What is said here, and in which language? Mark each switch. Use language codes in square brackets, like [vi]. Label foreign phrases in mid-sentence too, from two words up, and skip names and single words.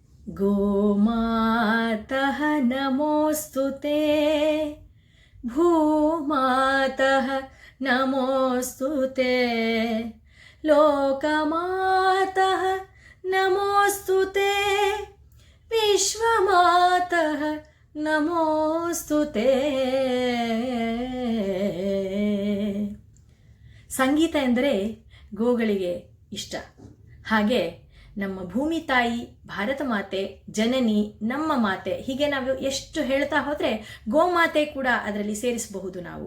[sa] गोमातः नमोऽस्तुते भूमातः नमोऽस्तुते लोकमातः नमोऽस्तुते विश्वमातः नमोऽस्तुते। [kn] ಸಂಗೀತ ಎಂದರೆ ಗೋಗಳಿಗೆ ಇಷ್ಟ. ಹಾಗೆ ನಮ್ಮ ಭೂಮಿ ತಾಯಿ, ಭಾರತ ಮಾತೆ, ಜನನಿ, ನಮ್ಮ ಮಾತೆ, ಹೀಗೆ ನಾವು ಎಷ್ಟು ಹೇಳ್ತಾ ಹೋದರೆ ಗೋಮಾತೆ ಕೂಡ ಅದರಲ್ಲಿ ಸೇರಿಸಬಹುದು ನಾವು.